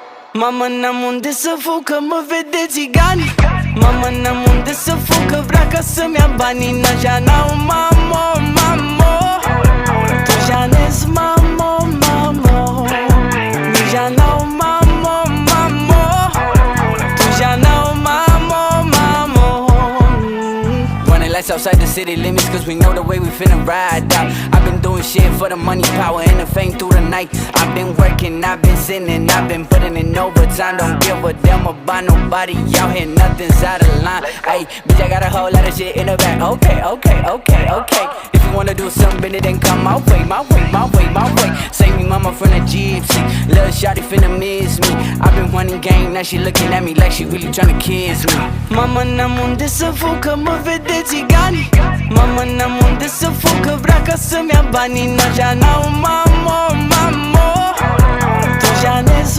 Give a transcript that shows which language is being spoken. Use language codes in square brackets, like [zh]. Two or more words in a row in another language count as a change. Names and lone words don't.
[ro] Mama, n-am unde să fug, că mă vede țigani. Mama, n-am unde să fug, că vrea ca să-mi ia banii. N-așa n-au mamo, mamo. Tu janez mamo, mamo. Nija n-au mamo, mamo. Tu janau mamo, mamo. [en] Running lights outside the city limits, cause we know the way we finna ride out. I've been doing shit for the money, power, and the fame through the night. I've been working, I've been sinning, I've been putting in overtime. Don't give a damn about nobody out here, nothing's out of line. Ayy, bitch, I got a whole lot of shit in the back. Okay, okay, okay, okay. If you wanna do something, then come my way, my way, my way, my way. Save me mama from the gypsy, little shawty finna miss me. I've been running game, now she looking at me like she really tryna kiss me. [ro] Mama, n-am unde să fug, că mă vede țigani. Mama, n-am unde să fug, că vrea ca să-mi ia banii. N-așa n-au mamo, mamo. Tu janez